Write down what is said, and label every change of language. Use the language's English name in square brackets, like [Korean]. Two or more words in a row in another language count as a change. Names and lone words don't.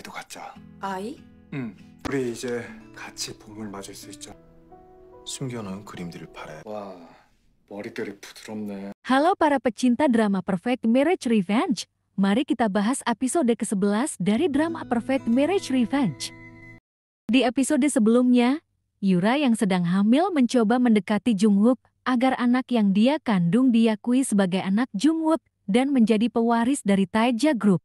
[Korean] 갖자. 아이? 응. 우리 이제 같이 봄을 맞을 수 있죠. 숨겨놓은 그림들을 바래. 와, 머릿결이 부드럽네. [Indonesian] Halo para pecinta drama Perfect Marriage Revenge. Mari kita bahas episode ke-11 dari drama Perfect Marriage Revenge. Di episode sebelumnya, Yura yang sedang hamil mencoba mendekati Jungwook agar anak yang dia kandung diakui sebagai anak Jungwook dan menjadi pewaris dari Taeja Group.